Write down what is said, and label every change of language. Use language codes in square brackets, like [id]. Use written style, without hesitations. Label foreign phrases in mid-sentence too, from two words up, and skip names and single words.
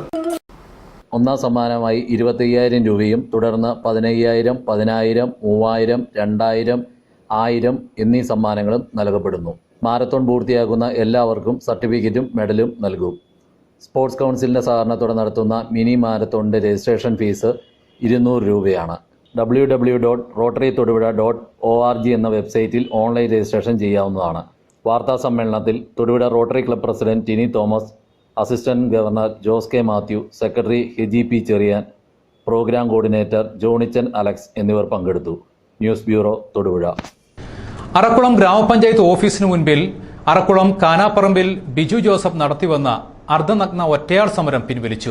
[ml] ഒന്നാം സമ്മാനമായി 25,000 രൂപയും തുടർന്ന് 15,000, 10,000, 3,000, 2,000, 1,000 എന്നീ സമ്മാനങ്ങളും നൽകപ്പെടുന്നു. മാരത്തോൺ പൂർത്തിയാക്കുന്ന എല്ലാവർക്കും സർട്ടിഫിക്കറ്റും മെഡലും നൽകും. സ്പോർട്സ് കൗൺസിലിന്റെ സഹകരണത്തോടെ നടത്തുന്ന മിനി മാരത്തോണിന്റെ [en] registration fees [ml] 200 രൂപയാണ്. www.rotarytodupuzha.org എന്ന വെബ്സൈറ്റിൽ [en] online registration [ml] ചെയ്യാവുന്നതാണ്. വാർത്താ സമ്മേളനത്തിൽ തൊടുപുഴ റോട്ടറി ക്ലബ് പ്രസിഡന്റ് ടിനി തോമസ്, [en] assistant governor [ml] ജോസ് കെ മാത്യു, സെക്രട്ടറി ഹെജി പി ചെറിയാൻ, [en] program coordinator [ml] ജോണിച്ചൻ അലക്സ് എന്നിവർ പങ്കെടുത്തു. [en] news bureau, [ml] തൊടുപുഴ. അറക്കുളം ഗ്രാമപഞ്ചായത്ത് ഓഫീസിന് മുൻപിൽ അറക്കുളം കാനാപ്പറമ്പിൽ ബിജു ജോസഫ് നടത്തിവന്ന അർദ്ധനഗ്ന ഒറ്റയാൾ സമരം പിൻവലിച്ചു.